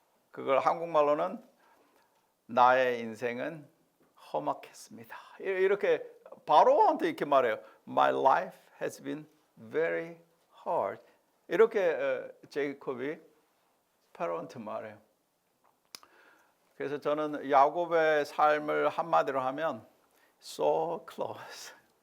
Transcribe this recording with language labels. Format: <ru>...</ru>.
<ko>그걸 한국말로는 나의 인생은 험악했습니다. 이렇게 바로한테 이렇게 말해요.</ko> <en>My life has been very hard.</en> <ko>이렇게 제이콥이 페로한테 말해요. 그래서 저는 야곱의 삶을 한마디로 하면</ko> <en>so close.</en>